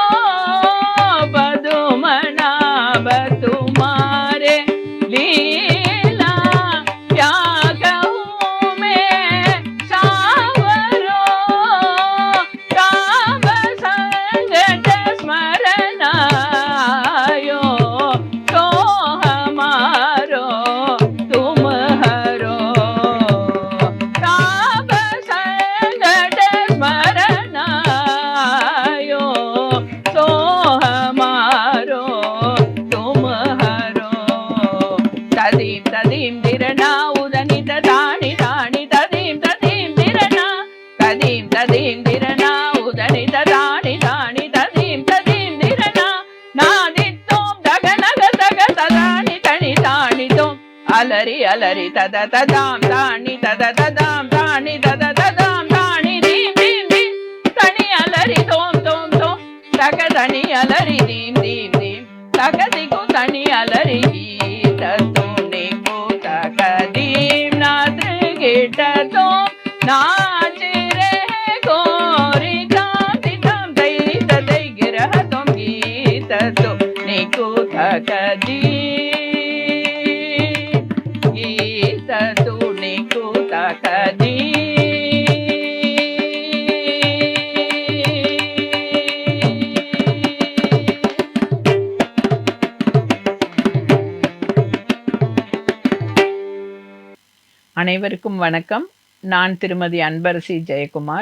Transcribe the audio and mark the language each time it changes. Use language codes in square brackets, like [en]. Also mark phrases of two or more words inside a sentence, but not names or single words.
[hi] पद्मनाभ तुम्हारे लीला क्या कहूँ मैं सावरो काम संगत स्मरण आयो तो हमारो तुम हरो काम संगत स्मरण आयो तो हमारो तुम हरो तदीम तदीम दिरना उदनित तानि तानि तदीम तदीम दिरना तदीम तदीम दिरना उदनित तानि तानि तदीम तदीम दिरना नादित्तोम दगनग तग तदानि तनि तानि तोम अलरि अलरि तद तदाम तानि तद तदाम तानि तद तदाम तानि दीम दीम दीम तनि अलरि तोम तोम तोम तग तनि अलरि दीम दीम दीम तग दिगु तनि अलरि गीत तूने को तग दीम नाद गिट तो नाच रहे गोरी ताम तितम दैरी तदै गिरह तुम गीत तो निको तग दीम गीत तो निको तग दीम [ta] அனைவருக்கும் வணக்கம். நான் திருமதி அன்பரசி ஜெயக்குமார்.